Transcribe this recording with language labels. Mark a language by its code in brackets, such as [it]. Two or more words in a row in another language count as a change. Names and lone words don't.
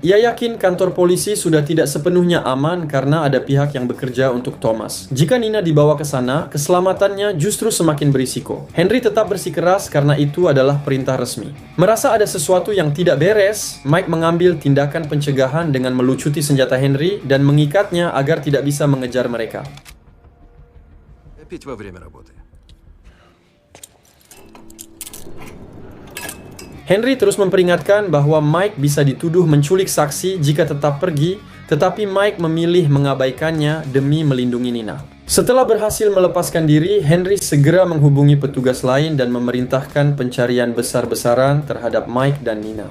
[id] Ia yakin kantor polisi sudah tidak sepenuhnya aman karena ada pihak yang bekerja untuk Thomas. Jika Nina dibawa ke sana, keselamatannya justru semakin berisiko. Henry tetap bersikeras karena itu adalah perintah resmi. Merasa ada sesuatu yang tidak beres, Mike mengambil tindakan pencegahan dengan melucuti senjata Henry dan mengikatnya agar tidak bisa mengejar mereka. [ru] Пить во время работы. [id] Henry terus memperingatkan bahwa Mike bisa dituduh menculik saksi jika tetap pergi, tetapi Mike memilih mengabaikannya demi melindungi Nina. Setelah berhasil melepaskan diri, Henry segera menghubungi petugas lain dan memerintahkan pencarian besar-besaran terhadap Mike dan Nina.